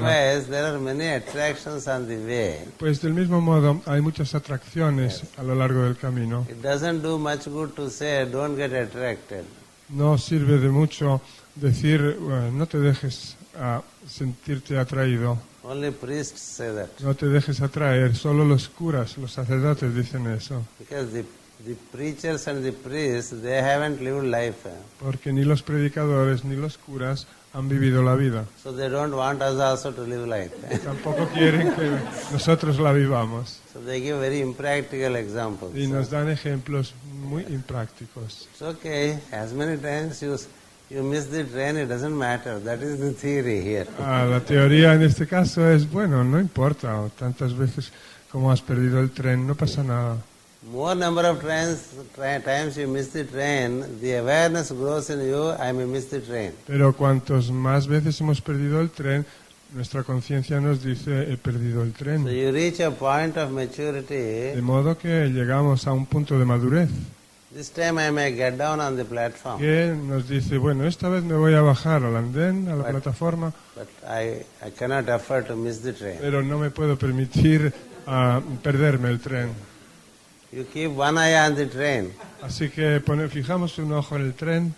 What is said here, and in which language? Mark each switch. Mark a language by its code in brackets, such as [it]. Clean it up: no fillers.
[en] Likewise, there are many attractions on the way. [es] Pues del mismo modo hay muchas atracciones a lo largo del camino. [en] It doesn't do much good to say, don't get attracted. [es] No sirve de mucho decir, no te dejes sentirte atraído. [en] Only priests say that. [es] No te dejes atraer, solo los curas, los sacerdotes dicen eso. [en] Because the preachers and the priests, they haven't lived life. [es] Porque ni los predicadores ni los curas han vivido la vida. [en] So they don't want us also to live life. [es] Tampoco quieren que nosotros la vivamos. [en] So they give very impractical examples. [es] Y nos dan ejemplos muy imprácticos. [en] It's okay. As many times you miss the train, it doesn't matter. That is the theory here. [es] La teoría en este caso es, bueno, no importa. O tantas veces como has perdido el tren, no pasa nada. [en] More number of times you miss the train, the awareness grows in you, I may miss the train. [es] Pero cuantos más veces hemos perdido el tren, nuestra conciencia nos dice, he perdido el [en] So [es] tren. [en] you reach a point of maturity. [es] De modo que llegamos a un punto de madurez [en] This time I may get down on the platform, [es] que nos dice, bueno, esta vez me voy a bajar al andén, a la plataforma, [en] but I cannot afford to miss the train. [es] pero no me puedo permitir perderme el tren. [en] You keep one eye on the train [es] Así que fijamos un ojo en el tren